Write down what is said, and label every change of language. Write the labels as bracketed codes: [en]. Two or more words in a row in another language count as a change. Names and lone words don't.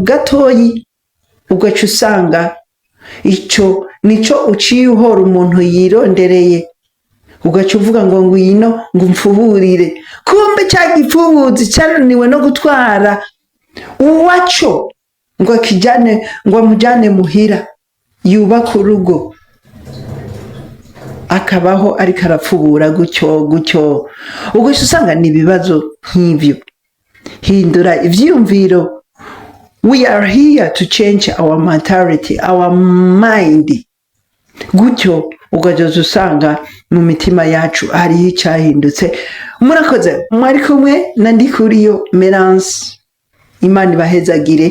[rn] gatoyi, ugaca usanga icyo nico uciye uhora umuntu yirondereye, ugaca uvuga ngo ngwino ngo umfuburire, kumbe cya gipfubuzi cyananiwe no gutwara uwaco ngo akijane, ngo amujane muhira yubaka urugo, akabaho ariko arapfubura gutyo. Ugaca usanga ni ibibazo nk'ibyo. Hindura ivyiyumviro. [en] We are here to change our mentality, our mind. [rn] Gutyo ugajoza usanga mu mitima yacu hariho icyahindutse. Murakoze, mwari kumwe na Ndikuriyo Merance, Imana ibahezagire.